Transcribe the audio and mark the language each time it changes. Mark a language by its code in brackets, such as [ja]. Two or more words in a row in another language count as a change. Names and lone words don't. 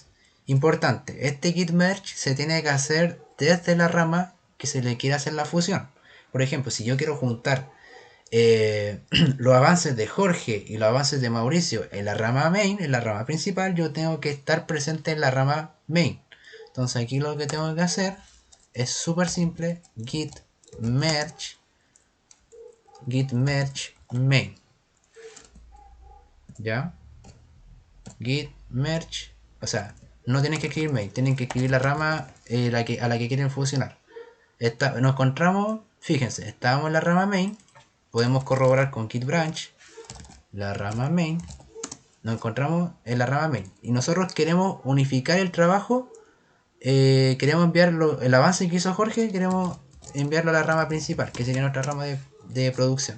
[es] Importante, este git merge se tiene que hacer desde la rama que se le quiere hacer la fusión. Por ejemplo, si yo quiero juntar los avances de Jorge y los avances de Mauricio en la rama main, en la rama principal, yo tengo que estar presente en la rama main. Entonces aquí lo que tengo que hacer es súper simple: git merge main. ¿Ya? Git merge, o sea, no tienen que escribir main, tienen que escribir la rama a la que quieren fusionar. Nos encontramos Fíjense, estábamos en la rama main, podemos corroborar con git branch la rama main, nos encontramos en la rama main y nosotros queremos unificar el trabajo, queremos enviarlo, el avance que hizo Jorge, queremos enviarlo a la rama principal, que sería nuestra rama de producción.